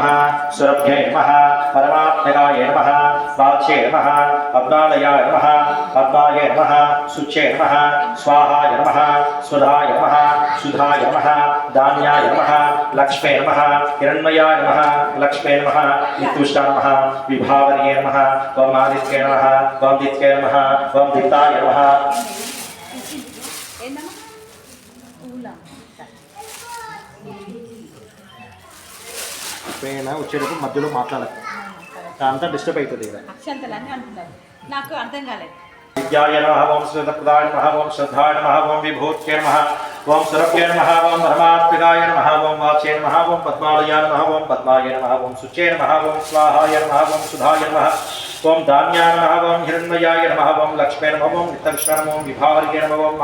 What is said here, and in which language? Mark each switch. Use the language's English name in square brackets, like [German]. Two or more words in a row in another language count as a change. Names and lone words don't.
[Sanskrit] सुरभ्यै नमः, परमात्मकाय नमः, वाच्यै नमः, अग्नालयाय नमः, पद्माय नमः, शुच्यै नमः, स्वाहाय नमः, स्वधाय नमः, सुधाय नमः, धान्याय नमः, लक्ष्मे नमः, हिरण्मयाय नमः, लक्ष्मे नमः, वितुष्टाय नमः, विभावर्ये नमः, ओम आदित्ये नमः, ओम दित्ये नमः, ओम दित्ताय नमः। [Telugu] వచ్చేటప్పుడు మధ్యలో మాట్లాడకు, అంతా డిస్టర్బ్ అవుతుంది. అక్షంతలన్నీ అంటున్నారు, నాకు అర్థం కాలేదు. [Sanskrit] विद्याय नमः, ओम श्रद्धाय नमः, ओम श्रद्धाय नमः, ओम विभूत्यै नमः, ओम सुरभ्ये नमः, ओम धर्मात्मकाय नमः, ओम वाच्ये नमः, ओम पद्मालयाय नमः, ओम पद्माय नमः, ओम शुच्ये नमः, ओम स्वाहाय नमः, ओम सुधाय नमः, ओम धान्याय नमः, ओम हिरण्मयाय नमः, ओम लक्ष्मे नमः, ओम वित्तविष्णे नमः, ओम विभावर्ये नमः, ओम